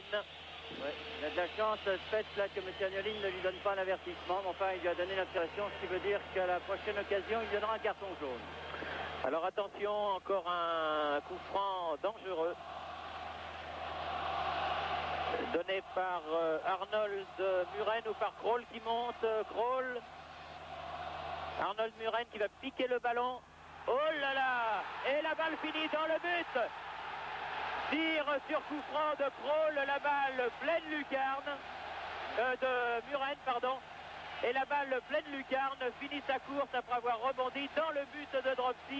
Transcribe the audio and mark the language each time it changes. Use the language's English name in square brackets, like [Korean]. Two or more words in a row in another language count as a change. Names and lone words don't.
[French] Ouais, il a de la chance, Specht, là, que M. Agnolin ne lui donne pas un avertissement. Mais enfin, il lui a donné l'observation, ce qui veut dire qu'à la prochaine occasion, il donnera un carton jaune. Alors attention, encore un coup franc dangereux. Donné par Arnold Muren ou par Krol qui monte. Krol. Arnold Muren qui va piquer le ballon. Oh là là! Et la balle finit dans le but! Tir sur coup franc de Krol, la balle pleine lucarne. De Muren, pardon. Et la balle pleine lucarne finit sa course après avoir rebondi dans le but de Dropsy.